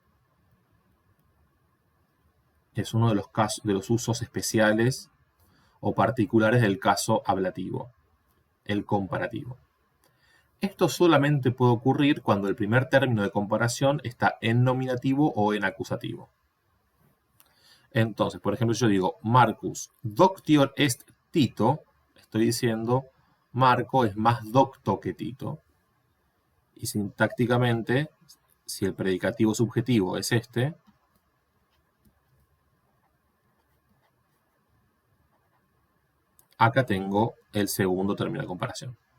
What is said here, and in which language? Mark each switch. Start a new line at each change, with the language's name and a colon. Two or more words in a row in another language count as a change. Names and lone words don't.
Spanish: Es uno de los usos especiales o particulares del caso ablativo, el comparativo. Esto solamente puede ocurrir cuando el primer término de comparación está en nominativo o en acusativo. Entonces, por ejemplo, yo digo,
Latin: Marcus doctior est Tito,
Spanish: estoy diciendo, Marco es más docto que Tito. Y sintácticamente, si el predicativo subjetivo es este, acá tengo el segundo término de comparación.